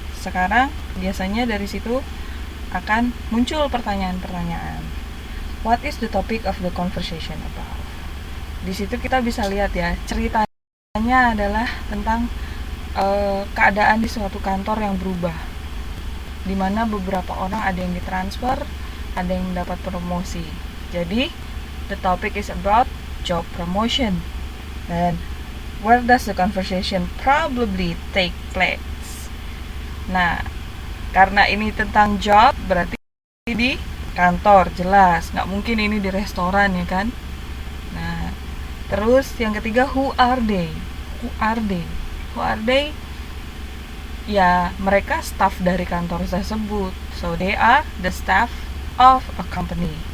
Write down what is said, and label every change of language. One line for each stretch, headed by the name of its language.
Indonesian: Sekarang biasanya dari situ akan muncul pertanyaan-pertanyaan.
English: What is the topic of the conversation about?
Indonesian: Di situ kita bisa lihat ya, ceritanya adalah tentang keadaan di suatu kantor yang berubah, di mana beberapa orang ada yang ditransfer, ada yang mendapat promosi. Jadi,
English: the topic is about job promotion. And where does the conversation probably take place?
Indonesian: Nah, karena ini tentang job, berarti di kantor, jelas. Nggak mungkin ini di restoran, ya kan? Nah, terus yang ketiga,
English: who are they?
Indonesian: Who are they? Who are they? Ya, mereka staff dari kantor tersebut.
English: So, they are the staff of a company.